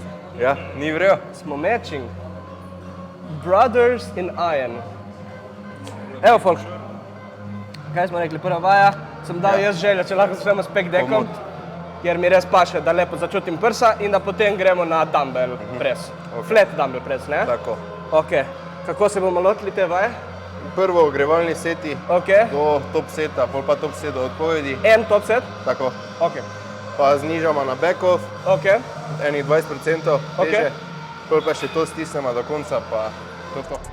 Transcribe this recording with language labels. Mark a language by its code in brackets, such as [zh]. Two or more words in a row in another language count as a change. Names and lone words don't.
[sl] Ja, ni vrejo? [en] Smo matching. Brothers in Iron. [sl] Evo, folk. Kaj smo rekli, prva vaja, sem dal jaz željo, če lahko začnemo s [en] pec deckom, [sl] ker mi res paše, da lepo začutim prsa in da potem gremo na [en] dumbbell press. Flat dumbbell press, [sl] ne? Tako. Ok. Kako se bomo lotili te vaje? Prvo ogrevalni seti Ok. do [en] top seta, [sl] pol pa [en] top set [sl] do odpovedi. En [en] top set? [sl] Tako. Ok. Pa znižamo na [en] back off, [sl] Ok. enih 20% Ok. teže. Pol pa še to stisnemo do konca, pa to.